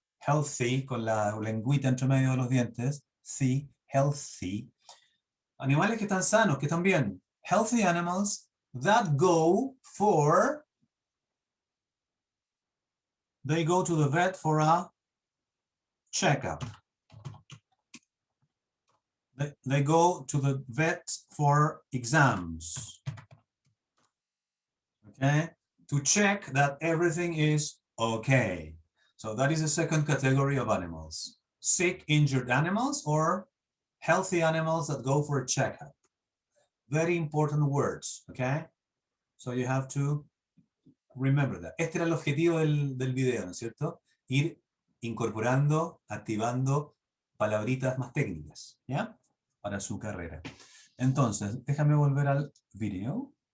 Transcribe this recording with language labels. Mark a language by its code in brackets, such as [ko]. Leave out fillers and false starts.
[es] Healthy, con la lengüita entre medio de los dientes. Sí, healthy. Animales que están sanos, que están bien. [en] Healthy animals that go for... They go to the vet for a checkup. They go to the vet for exams. Okay, to check that everything is okay. So that is the second category of animals. Sick, injured animals or healthy animals that go for a checkup. Very important words, okay? So you have to remember that. [es] Este era el objetivo del video, ¿no es cierto? Ir incorporando, activando palabritas más técnicas, ¿ya? Para su carrera. Entonces, déjame volver al video.